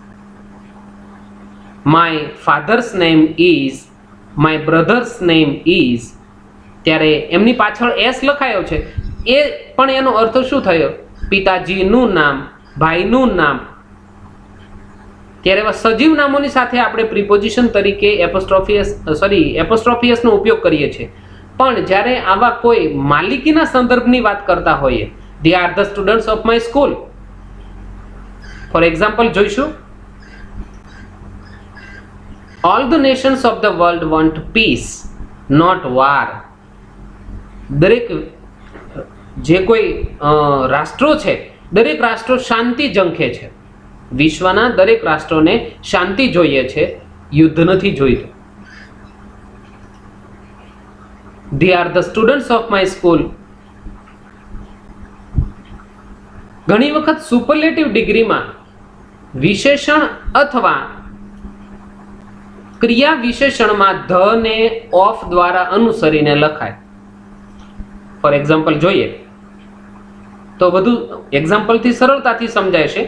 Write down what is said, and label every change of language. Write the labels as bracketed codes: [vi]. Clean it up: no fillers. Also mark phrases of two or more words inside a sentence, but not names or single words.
[en] my father's name is, my brother's name is, [gu] ત્યારે એમની પાછળ એસ લખાયો છે, એ પણ એનો અર્થ શું થયો? પિતાજીનું નામ, ભાઈનું નામ. ત્યારે એવા સજીવ નામોની સાથે આપણે પ્રિપોઝિશન તરીકે [en] apostrophe s [gu] નો ઉપયોગ કરીએ છીએ. પણ જ્યારે આવા કોઈ માલિકીના સંદર્ભની વાત કરતા હોઈએ, [en] they are the students of my school. for example [gu] જોઈશું, [en] all the nations of the world want peace, not war. [gu] દરેક જે કોઈ રાષ્ટ્રો છે, દરેક રાષ્ટ્રો શાંતિ ઝંખે છે. વિશ્વના દરેક રાષ્ટ્રોને શાંતિ જોઈએ છે, યુદ્ધ નથી જોઈતું. [en] They are the students of my school. [gu] ઘણી વખત [en] superlative degreeમાં [gu] વિશેષણ અથવા ક્રિયા વિશેષણમાં ધ ને ઓફ દ્વારા અનુસરીને લખાય. [en] for example [gu] જોઈએ તો વધુ એક્ઝામ્પલથી સરળતાથી સમજાય છે.